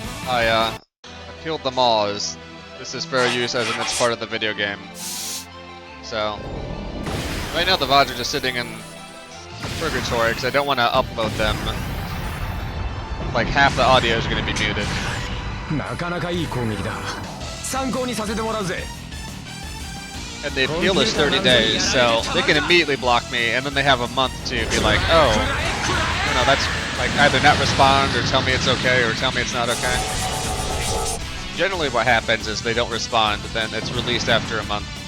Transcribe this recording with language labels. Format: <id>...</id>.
<en>I appealed them all as this is fair use as in it's part of the video game. So right now the VODs are just sitting in purgatory because I don't want to upload them. Like half the audio is going to be muted.</en> <ja>なかなかいい攻撃だ参考にさせてもらうぜ</ja> <en>And the appeal is 30 days, so they can immediately block me, and then they have a month to be like, oh, you know, that's like either not respond or tell me it's okay or tell me it's not okay. Generally what happens is they don't respond, then it's released after a month.</en>